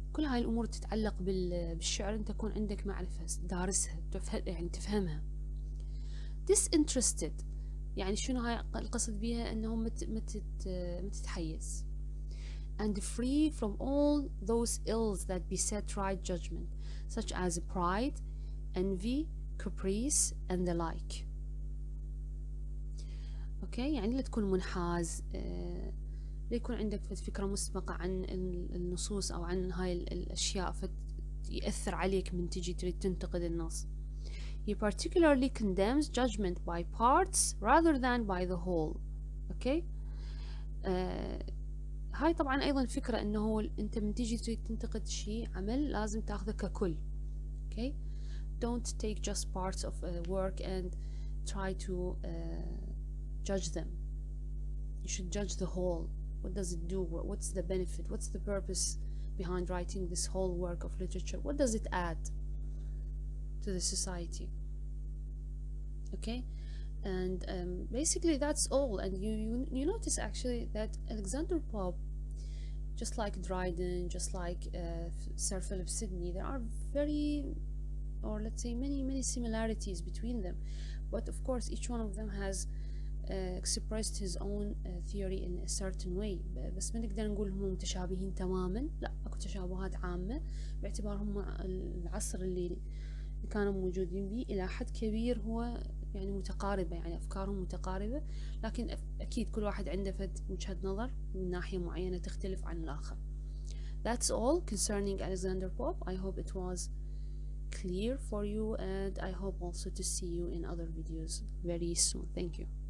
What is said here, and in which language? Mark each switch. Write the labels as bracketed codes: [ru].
[ar] كل هاي الأمور تتعلق بالشعر. أنت تكون عندك معرفة دارسها، يعني تفهمها. disinterested يعني شنو هاي القصد بيها؟ أنه ما تتحيز. [en] and free from all those ills that beset right judgment, such as pride, envy, caprice and the like. [ar] اوكي، يعني لا تكون منحاز، لا يكون عندك فكرة مسبقة عن النصوص او عن هاي الاشياء فيأثر عليك من تجي تريد تنتقد النص. [en] He particularly condemns judgment by parts rather than by the whole. [ar] اوكي، هاي طبعا ايضا فكرة انه انت من تجي تريد تنتقد شيء عمل لازم تاخذه ككل. [en] Okay, don't take just parts of work and try to judge them. You should judge the whole. What does it do? What's the benefit? What's the purpose behind writing this whole work of literature? What does it add to the society? Okay, and basically that's all. And you notice actually that Alexander Pope, just like Dryden, just like Sir Philip Sidney, there are very, or let's say many similarities between them, but of course each one of them has expressed his own theory in a certain way. [ar] بس ما نقدر نقول هم متشابهين تماما، لا اكو تشابهات عامة باعتبارهم العصر اللي كانوا موجودين به إلى حد كبير هو يعني متقاربة، يعني أفكارهم متقاربة، لكن أكيد كل واحد عنده فد وجهة نظر من ناحية معينة تختلف عن الآخر. [en] That's all concerning Alexander Pope. I hope it was clear for you, and I hope also to see you in other videos very soon. Thank you.